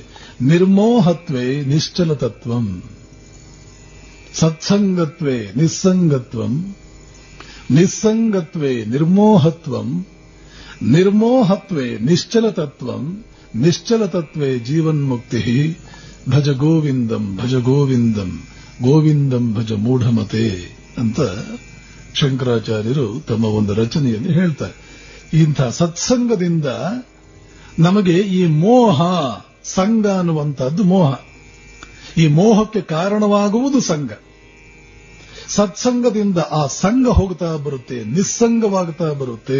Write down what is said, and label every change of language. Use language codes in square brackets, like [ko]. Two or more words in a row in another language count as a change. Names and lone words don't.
[sa] ನಿರ್ಮೋಹತ್ವೇ ನಿಶ್ಚಲ ತತ್ವಂ, ಸತ್ಸಂಗತ್ವೇ ನಿಸ್ಸಂಗತ್ವಂ, ನಿಸ್ಸಂಗತ್ವೇ ನಿರ್ಮೋಹತ್ವಂ, ನಿರ್ಮೋಹತ್ವೇ ನಿಶ್ಚಲ ತತ್ವಂ, ನಿಶ್ಚಲ ತತ್ವೇ ಜೀವನ್ಮುಕ್ತಿ. ಭಜ ಗೋವಿಂದಂ ಭಜ ಗೋವಿಂದಂ ಗೋವಿಂದಂ ಭಜ ಮೂಢಮತೆ [kn] ಅಂತ ಶಂಕರಾಚಾರ್ಯರು ತಮ್ಮ ಒಂದು ರಚನೆಯಲ್ಲಿ ಹೇಳ್ತಾರೆ. ಇಂಥ ಸತ್ಸಂಗದಿಂದ ನಮಗೆ ಈ ಮೋಹ, ಸಂಗ ಅನ್ನುವಂಥದ್ದು ಮೋಹ, ಈ ಮೋಹಕ್ಕೆ ಕಾರಣವಾಗುವುದು ಸಂಗ. ಸತ್ಸಂಗದಿಂದ ಆ ಸಂಗ ಹೋಗ್ತಾ ಬರುತ್ತೆ, ನಿಸ್ಸಂಗವಾಗ್ತಾ ಬರುತ್ತೆ.